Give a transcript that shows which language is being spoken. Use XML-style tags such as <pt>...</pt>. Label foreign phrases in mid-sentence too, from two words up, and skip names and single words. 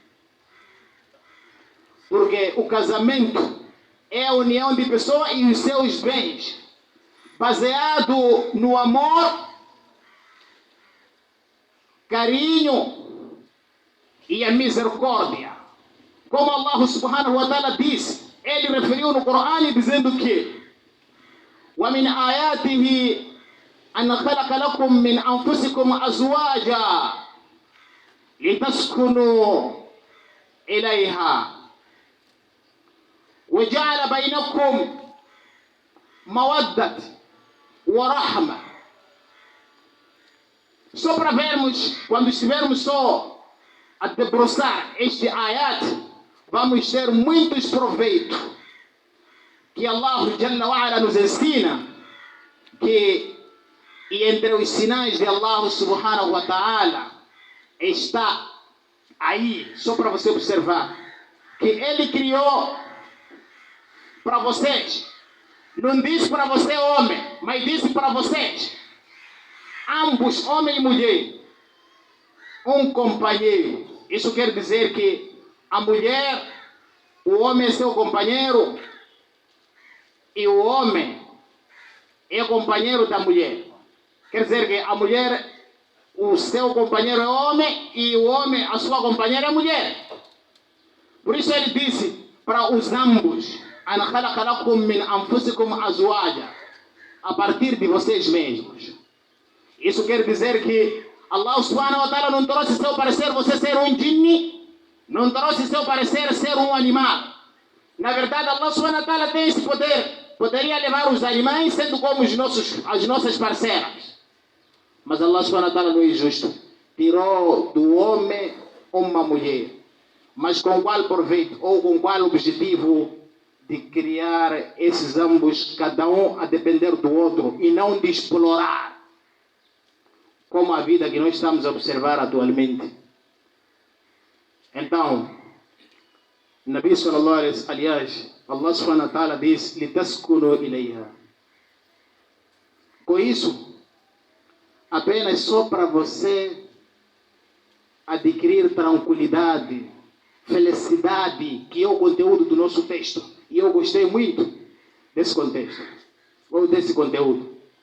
<pt>Porque o casamento é a união de pessoa e os seus bens, baseado no amor, carinho e a misericórdia. Como Allah subhanahu wa ta'ala disse, ele referiu no Corão dizendo que</pt> <ar>وَمِنْ آيَاتِهِ أَنْ خَلَقَ لَكُم مِّنْ أَنفُسِكُمْ أَزْوَاجًا لِتَسْكُنُوا إِلَيْهَا وَجَعَلَ بَيْنَكُمْ مَوَدَّةً وَرَحْمَةً.</ar> <pt>Só para vermos, quando estivermos só a debruçar este ayat, vamos ter muitos proveitos que</pt> <ar>الله جل وعلا</ar> <pt>nos ensina, que e entre os sinais de Allah</pt> <ar>سبحانه وتعالى</ar> <pt>está aí, só para você observar, que ele criou para vocês, não disse para você homem, mas disse para vocês, ambos, homem e mulher, um companheiro. Isso quer dizer que a mulher, o homem é seu companheiro e o homem é companheiro da mulher. Quer dizer que a mulher, o seu companheiro é homem e o homem, a sua companheira é mulher. Por isso ele disse para os ambos,</pt> <ar>أَنْ خَلَقَ لَكُم مِّنْ أَنفُسِكُمْ أَزْوَاجًا,</ar> <pt>a partir de vocês mesmos. Isso quer dizer que Allah</pt> <ar>سبحانه وتعالى</ar> <pt>não trouxe seu parecer você ser um jinni, não trouxe seu parecer ser um animal. Na verdade, Allah</pt> <ar>سبحانه وتعالى</ar> <pt>tem esse poder. Poderia levar os animais sendo como as nossas parceiras. Mas Allah</pt> <ar>سبحانه وتعالى</ar> <pt>não é justo. Tirou do homem uma mulher. Mas com qual proveito ou com qual objetivo? De criar esses ambos, cada um a depender do outro, e não de explorar. como a vida que nós estamos a observar atualmente. Então,</pt> <ar>نبي صلى الله عليه وسلم,</ar> <pt>aliás, Allah</pt> <ar>سبحانه وتعالى</ar> <pt>diz:</pt> <ar>"لتسكنوا إليها".</ar> <pt>Com isso, apenas só para você adquirir tranquilidade, felicidade, que é o conteúdo do nosso texto. E eu gostei muito desse contexto, ou desse conteúdo.</pt>